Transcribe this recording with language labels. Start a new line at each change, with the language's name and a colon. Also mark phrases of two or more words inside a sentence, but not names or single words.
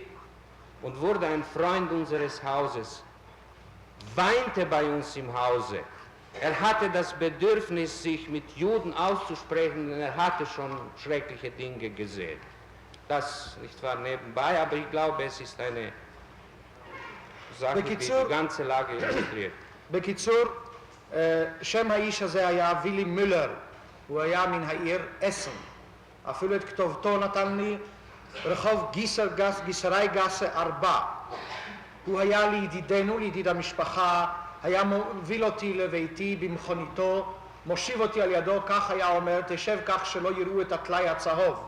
German: Und wurde ein Freund unseres Hauses, weinte bei uns im Hause. Er hatte das Bedürfnis, sich mit Juden auszusprechen, denn er hatte schon schreckliche Dinge gesehen. Das nicht wahr nebenbei, aber ich glaube, es ist eine Sache, die die ganze Lage illustriert.
Hebrew: בקיצור, שם האיש הזה היה וילי מולר, הוא היה מן העיר אסן. אפילו את כתובתו נתן לי, רחוב גיסרי גסה 4. הוא היה לידידנו, לידיד המשפחה, היה מוביל אותי לביתי במכוניתו, מושיב אותי על ידו, כך היה אומר, תשב כך שלא יראו את הטלאי הצהוב.